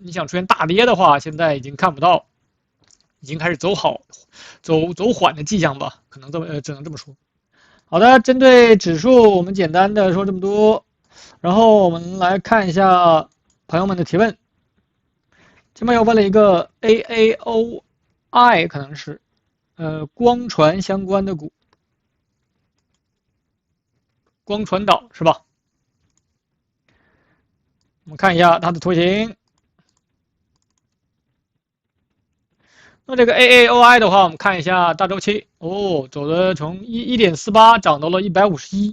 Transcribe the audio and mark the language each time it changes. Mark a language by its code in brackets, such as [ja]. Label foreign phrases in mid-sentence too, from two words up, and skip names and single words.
[zh] 你想出現大跌的話，現在已經看不到，已經開始走緩的跡象吧，可能只能這麼說。好的，針對指數，我們簡單的說這麼多，然後我們來看一下朋友們的提問。這邊又問了一個 AAOI，可能是光傳相關的股，光傳導是吧？我們看一下它的圖形。那這個 AAOI 的話，我們看一下大週期哦，走的從1.48漲到了151。